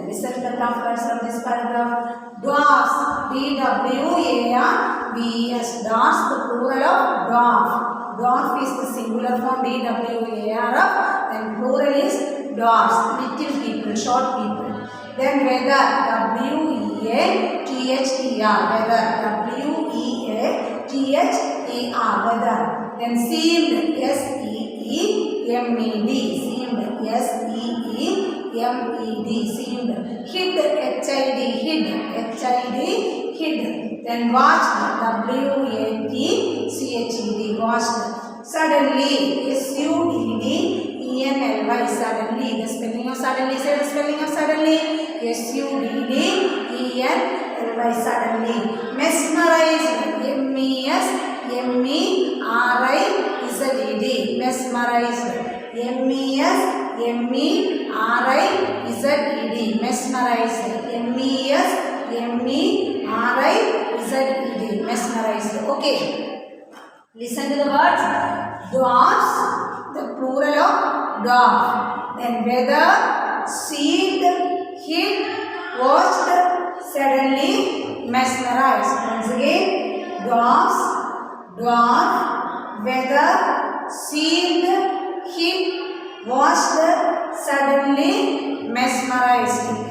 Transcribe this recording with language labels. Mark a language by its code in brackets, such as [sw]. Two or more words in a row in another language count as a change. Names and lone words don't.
[en] Listen to the words from this paragraph. Dwarfs, D-W-A-R-V-S. Dwarfs, the plural of dwarf. Dwarf is the singular form, D-W-A-R-F, and plural is dwarfs, little people, short people. Then weather, W-E-A-T-H-E-R, weather, W-E-A-T-H-E-R, weather. Then seemed, S-E-E-M-E-D, seemed, S-E-E-M-E-D, seemed. Hid, H-I-D, hid, H-I-D, hid. Then watched, W-A-T-C-H-E-D, watched. Suddenly, S-U-D-D-E-N-L-Y, suddenly. The spelling of suddenly, say the spelling of suddenly. S-U-D-D-E-N-L-Y, suddenly. Mesmerized, M-E-S-M-E-R-I-Z-E-D, mesmerized. M-E-S-M-E-R-I-Z-E-D, mesmerized. M-E-S-M-E-R-I-Z-E-D, mesmerized. Okay. Listen to the words. Dwarfs, the plural of dwarf. Then weather, seemed, hid, watched, suddenly, mesmerized. Once again, dwarfs, dwarf, weather, seemed, hid, watched, suddenly, mesmerized.